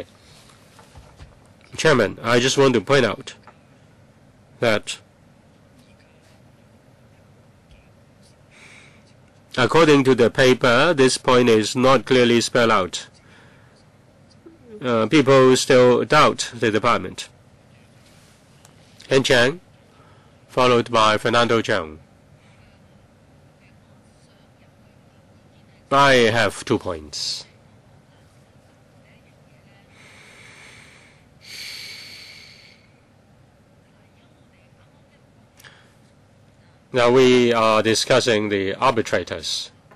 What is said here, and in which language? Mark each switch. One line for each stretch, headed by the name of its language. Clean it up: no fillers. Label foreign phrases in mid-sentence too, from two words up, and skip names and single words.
English: Chairman, I just want to point out that according to the paper, this point is not clearly spelled out. People still doubt the department. Hen Chang, followed by Fernando Cheung. I have 2 points. Now we are discussing the arbitrators.